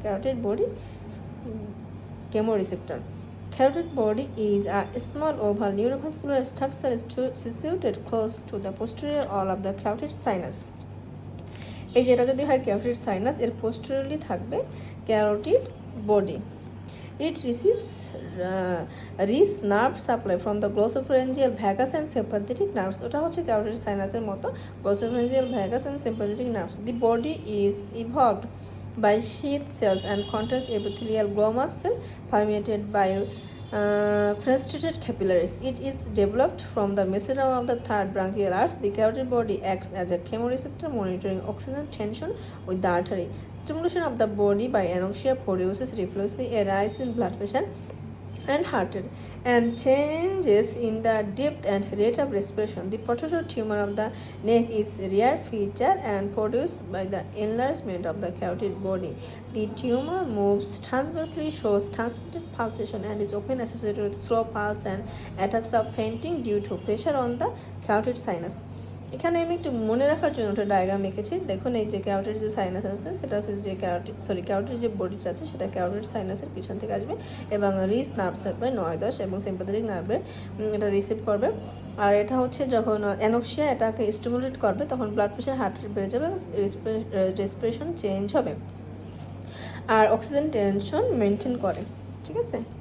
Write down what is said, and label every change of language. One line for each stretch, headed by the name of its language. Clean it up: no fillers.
English: Carotid body chemoreceptor. Carotid body is a small oval neurovascular structure situated close to the posterior wall of the carotid sinus.
Bangla: এই যেটা যদি হয় carotid sinus, এর posteriorly থাকবে carotid body.
English: It receives rich nerve supply from the glossopharyngeal vagus and sympathetic nerves.
Bangla: ওটা হচ্ছে
English: carotid sinusের মতো, glossopharyngeal vagus and sympathetic nerves. The body is evolved by sheath cells and contains epithelial glomus cell permeated by fenestrated capillaries. It is developed from the mesoderm of the third branchial arch. The carotid body acts as a chemoreceptor monitoring oxygen tension with the artery. Stimulation of the body by anoxia produces reflexively a rise in blood pressure and heart rate and changes in the depth and rate of respiration. The potato tumor of the neck is a rare feature and produced by the enlargement of the carotid body. The tumor moves transversely, shows transmitted pulsation and is often associated with slow pulse and attacks of fainting due to pressure on the carotid sinus.
Bangla: এখানে আমি একটু মনে রাখার জন্য একটা diagram এঁকেছি। দেখুন এই যে ক্যারোটিড যে সাইনাস আছে সেটা হচ্ছে যে ক্যারোটিড যে বডিটা আছে সেটা ক্যারোটিড সাইনাসের পিছন থেকে আসবে এবং রিস নার্ভ সাপ্লাই 9, 10 এবং সিম্প্যাথেটিক নার্ভে এটা রিসিভ করবে। আর এটা হচ্ছে যখন অ্যানোক্সিয়া এটাকে স্টিমুলেট করবে তখন ব্লাড প্রেশার, হার্ট রেট বেড়ে যাবে, রেসপিরেশন চেঞ্জ হবে আর অক্সিজেন টেনশন মেনটেন করে, ঠিক আছে।